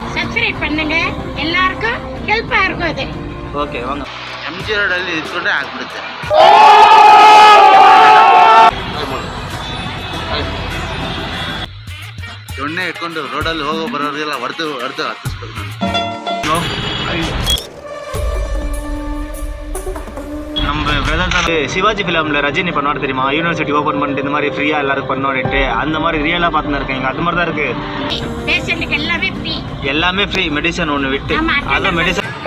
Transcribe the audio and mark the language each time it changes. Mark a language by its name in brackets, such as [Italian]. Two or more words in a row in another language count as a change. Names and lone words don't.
[Tamil] சப்ஸ்கிரைப் பண்ணுங்க, எல்லாருக்கும் ஹெல்ப்பா இருக்கும் அது. [Kannada] ಓಕೆ ವಾಂಗ MG ರೋಡಲ್ಲಿ ಇಟ್ಕೊಂಡ್ರೆ ಆಗ್ಬಿಡುತ್ತೆ. ಎಣ್ಣೆ ಇಟ್ಕೊಂಡು ರೋಡಲ್ಲಿ ಹೋಗೋ ಬರೋರಿಗೆಲ್ಲ ಹೊಡೆದು ಹತ್ತಿಸ್ಬೇಕು. [Tamil] நம்ம பிரதர் சிவாஜி ஃபிலிமில் ரஜினி பண்ணுவார் தெரியுமா, [English] university open [Tamil] பண்ணிட்டு இந்த மாதிரி ஃப்ரீயாக எல்லாருக்கும் பண்ணோன்ட்டு அந்த மாதிரி ரியலாக பார்த்துன்னு இருக்கேன். அது மாதிரி தான் இருக்குது. பேஷண்ட்டுக்கு எல்லாமே [English] free medicine [Tamil] ஒன்று விட்டு. அதுவும் மெடிசன்